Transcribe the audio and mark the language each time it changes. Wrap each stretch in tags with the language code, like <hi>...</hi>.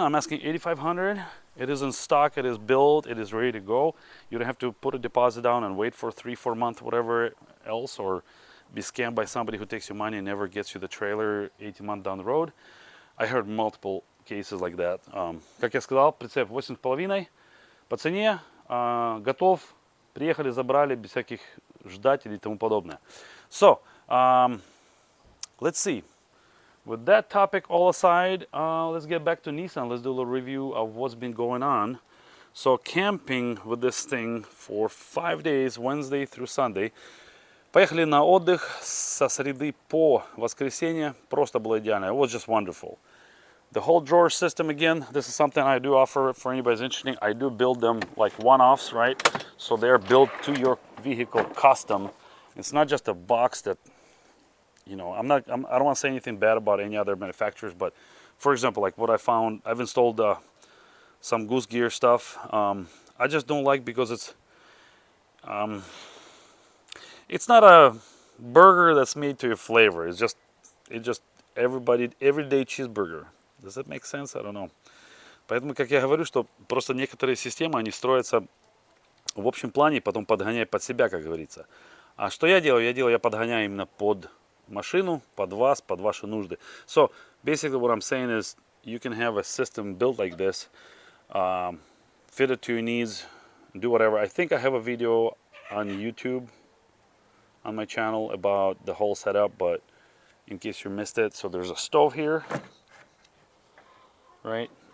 <en>I'm asking $8,500. It is in stock. It is built. It is ready to go. You don't have to put a deposit down and wait for 3-4 months, whatever else, or be scammed by somebody who takes your money and never gets you the trailer 18 months down the road. I heard multiple cases like that.</en> <ru>Как я сказал, прицеп 8,5 по цене, готов, приехали, забрали, без всяких ждателей и тому подобное.</ru> <en>So, let's see. With that topic all aside, let's get back to Nissan. Let's do a little review of what's been going on. So, camping with this thing for 5 days, Wednesday through Sunday.</en> <ru>Поехали на отдых со среды по воскресенье. Просто было идеально.</ru> <en>It was just wonderful. The whole drawer system, again, this is something I do offer for anybody who's interested. I do build them like one-offs, right? So they're built to your vehicle custom. It's not just a box that, you know, I don't want to say anything bad about any other manufacturers, but for example, like what I found, I've installed some Goose Gear stuff. I just don't like because it's not a burger that's made to your flavor. It's just everyday cheeseburger. Does that make sense? I don't know.</en> <ru>Поэтому, как я говорю, что просто некоторые системы, они строятся в общем плане, потом подгоняй под себя, как говорится. А что я делаю? Я подгоняю именно под машину, под вас, под ваши нужды.</ru> <en>So, basically what I'm saying is, you can have a system built like this, fit it to your needs, do whatever. I think I have a video on YouTube, on my channel, about the whole setup, but in case you missed it, so there's a stove here, right?</en>